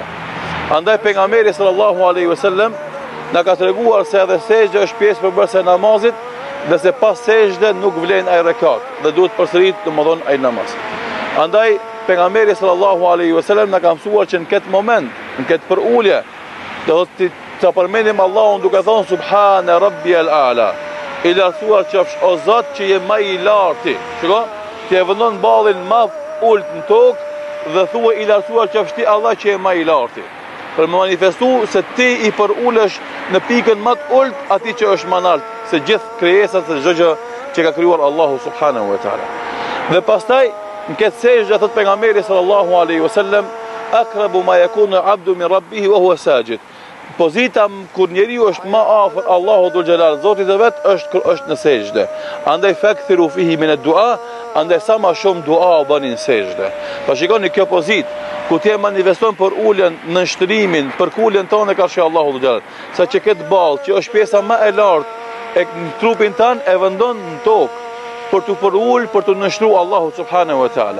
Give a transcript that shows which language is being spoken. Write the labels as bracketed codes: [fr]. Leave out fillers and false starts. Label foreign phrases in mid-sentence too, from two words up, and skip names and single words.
[sq] Andaj pejgamberi [ar] صلى الله عليه وسلم [sq] na ka treguar se edhe sejdja është pjesë përbërëse e namazit, dhe se pas sejdë nuk vlen ai rekat dhe duhet përsërit domethënë ai namaz. Andaj pejgamberi [ar] صلى الله عليه وسلم [sq] na ka mësuar që në këtë moment, në këtë përulje, do të përmendim Allahun duke thonë [ar] سبحان ربي الأعلى. [sq] I lartësuar qofsh o Zot që je më i larti. Shiko, ti e vendon ballin më ult në tokë dhe thua i lartësuar qofsh ti Allah që je më i larti. Për më manifestu se ti i përulesh në pikën më të ult atij që është më lart se gjithë krijesat se çdo gjë që ka krijuar Allahu [ar] سبحانه وتعالى. [sq] Dhe pastaj në këtë sejdë thot pejgamberi [ar] صلى الله عليه وسلم أقرب ما يكون العبد من ربه وهو ساجد. [sq] Pozita kur njeriu është më afër Allahu dhul xhelal, Zotit e vet, është në sejdë. [ar] Andaj فأكثروا فيه من الدعاء, [sq] andaj sa më shumë dua bëni në sejdë. Pa shikoni kjo pozitë ku ti e manifeston për uljen në shtrimin, për kuljen tonë ka shi Allahu dhul xhelal. Sa që këtë ballë që është pjesa më e lartë e në trupin tanë e vendon në tokë për të përul, për të nështru Allahu [ar] سبحانه وتعالى.